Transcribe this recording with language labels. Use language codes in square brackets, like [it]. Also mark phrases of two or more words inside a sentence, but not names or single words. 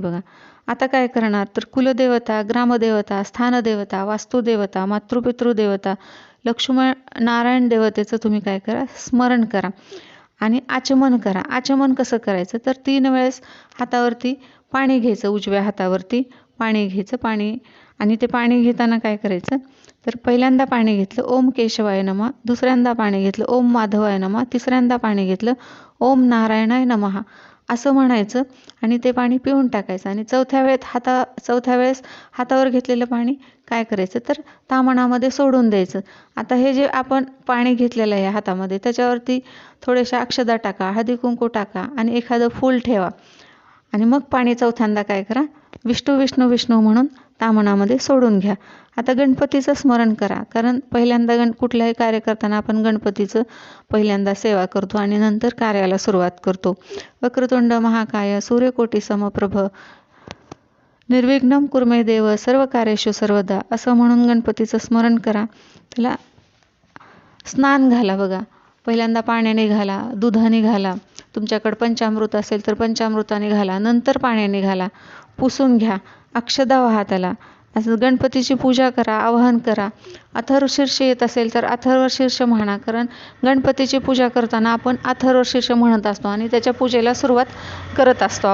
[mr] बघा, आता काय करणार, तर कुलदेवता, ग्रामदेवता, स्थानदेवता, वास्तुदेवता, मातृपितृदेवता, लक्ष्मण नारायण देवतेचं तुम्ही काय करा, स्मरण करा आणि आचमन करा. आचमन कसं करायचं, तर 3 वेळेस हातावरती पाणी घ्यायचं, उजव्या हातावरती पाणी घ्यायचं. आणि ते पाणी घेताना काय करायचं, तर पहिल्यांदा पाणी घेतलं [sa] ओम केशवाय नमः, [mr] दुसऱ्यांदा पाणी घेतलं [sa] ओम माधवाय नमः, [mr] तिसऱ्यांदा पाणी घेतलं [sa] ओम नारायणाय नमः. [mr] असं म्हणायचं आणि ते पाणी पिऊन टाकायचं. आणि चौथ्या वेळेस हातावर घेतलेलं पाणी काय करायचं तर ताम्हणामध्ये सोडून द्यायचं. आता हे जे आपण पाणी घेतलेलं आहे हातामध्ये त्याच्यावरती थोड्याशा अक्षदा टाका, हळदी कुंकू टाका आणि एखादं फूल ठेवा. आणि मग पाणी चौथ्यांदा काय करा, विष्णू विष्णू विष्णू म्हणून ताम्हणामध्ये सोडून घ्या. आता गणपतीचं स्मरण करा, कारण पहिल्यांदा कुठलाही कार्य करताना आपण गणपतीचं पहिल्यांदा सेवा करतो आणि नंतर कार्याला सुरुवात करतो. [sa] वक्रतुंड महाकाय सूर्यकोटी समप्रभ निर्विघ्नं कुर्मे देव सर्व कार्येषु सर्वदा [mr] असं म्हणून गणपतीचं स्मरण करा. त्याला स्नान घाला. बघा, पहिल्यांदा पाण्याने घाला, दुधाने घाला, तुमच्याकडे पंचामृत असेल तर पंचामृताने घाला, नंतर पाण्याने घाला, पुसून घ्या, अक्षदा वाहा त्याला. असं गणपतीची पूजा करा, आवाहन करा. अथर्वशीर्ष येत असेल तर अथर्वशीर्ष म्हणा, कारण गणपतीची पूजा करताना आपण अथर्वशीर्ष म्हणत असतो आणि त्याच्या पूजेला सुरुवात करत असतो.